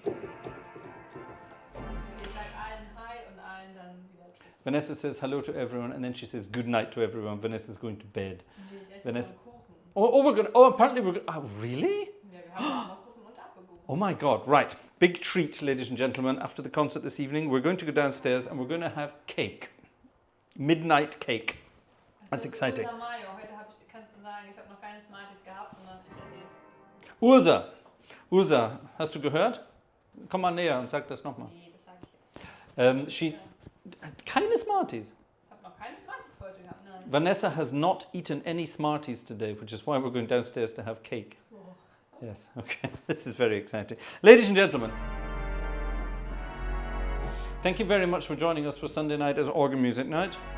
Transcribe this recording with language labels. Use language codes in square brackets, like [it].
[de] Ich sag allen Hi und allen dann wieder Tschüss. [en] Vanessa says hello to everyone and then she says good night to everyone. Vanessa's going to bed. [de] Nee, ich esse Vanessa. jetzt noch einen Kuchen. [en] Oh, we're going to, oh, apparently we're going to, oh, really? [de] Ja, wir haben auch noch Kuchen und Apfelkuchen. [en] Oh my God, right. Big treat, ladies and gentlemen. After the concert this evening, we're going to go downstairs and we're going to have cake. Midnight cake. That's exciting. Ursa Mayo. [de] Heute kannst du sagen, ich habe noch keine Smarties gehabt, sondern ich esse jetzt. Ursa, hast du gehört? Komm mal näher und sag das nochmal. Nee, das sage ich jetzt. Keine Smarties. Ich habe noch keine Smarties für heute gehabt, nein. [en] Vanessa has not eaten any Smarties today, which is why we're going downstairs to have cake. So. Yes, okay. This is very exciting. Ladies and gentlemen, thank you very much for joining us for Sunday night as organ music night.